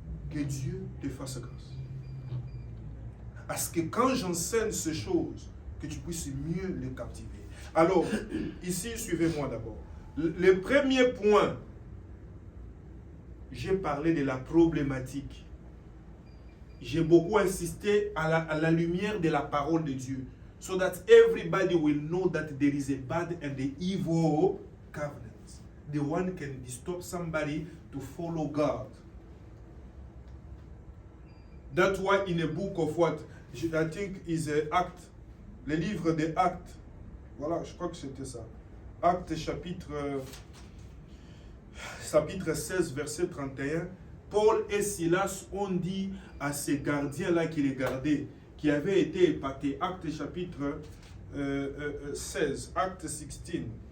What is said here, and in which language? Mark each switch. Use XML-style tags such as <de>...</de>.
<fr>Que Dieu te fasse grâce. Parce que quand j'enseigne ces choses, que tu puisses mieux les captiver. Alors, ici, suivez-moi d'abord. Le premier point, j'ai parlé de la problématique. J'ai beaucoup insisté à la lumière de la parole de Dieu.</fr> <en>So that everybody will know that there is a bad and the evil covenant. The one can stop somebody to follow God. That's why in a book of what? I think is Actes.</en> <fr>Le livre des Actes. Voilà, je crois que c'était ça. Actes chapitre 16, verset 31. Paul et Silas ont dit à ces gardiens-là qui les gardaient, qui avaient été épatés. Actes chapitre 16, Actes 16.</fr>